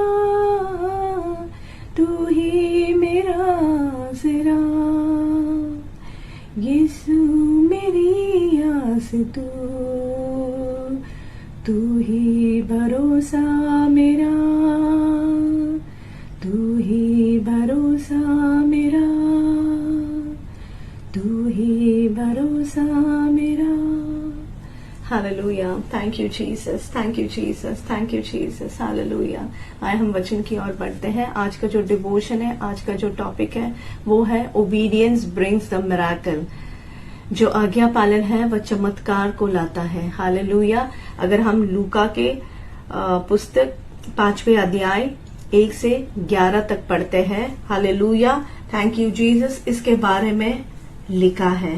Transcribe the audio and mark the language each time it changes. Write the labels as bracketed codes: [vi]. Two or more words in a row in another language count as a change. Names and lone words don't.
[hi] तू ही मेरा आसरा, यीशु मेरी आस तू ही भरोसा मेरा, तू ही भरोसा मेरा, तू ही भरोसा मेरा। [en] Hallelujah, thank you Jesus, thank you Jesus, thank you Jesus. [hi] हालेलुया। आए हम वचन की ओर बढ़ते हैं। आज का जो डिवोशन है, आज का जो टॉपिक है वो है [en] obedience brings the miracle. [hi] जो आज्ञा पालन है वह चमत्कार को लाता है। हालेलुया। अगर हम लूका के पुस्तक 5वें अध्याय 1 से 11 तक पढ़ते हैं, हालेलुया, [en] thank you Jesus, [hi] इसके बारे में लिखा है।